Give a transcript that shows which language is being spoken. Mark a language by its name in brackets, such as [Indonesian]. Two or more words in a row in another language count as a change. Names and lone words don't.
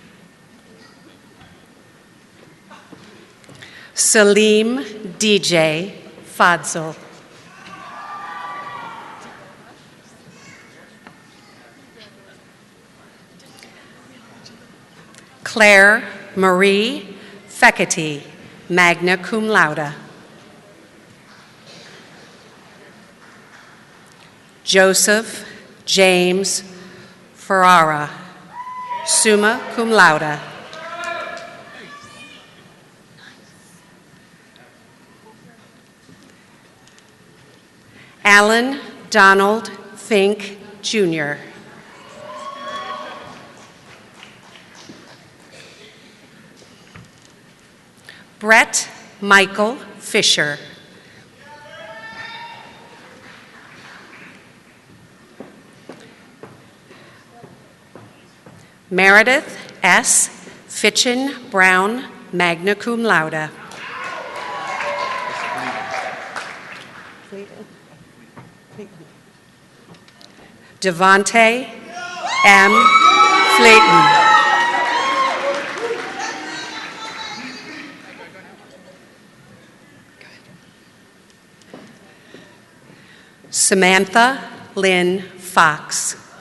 [English] Salim DJ Fadzl. Claire Marie Feckety, [Latin] magna cum laude. [English] Joseph James Ferrara, [Latin] summa cum laude. [English] Alan Donald Fink, Jr. Brett Michael Fisher. Meredith S. Fitchin Brown, [Latin] magna cum laude. [English] Devonte M. Flayton. Samantha Lynn Fox.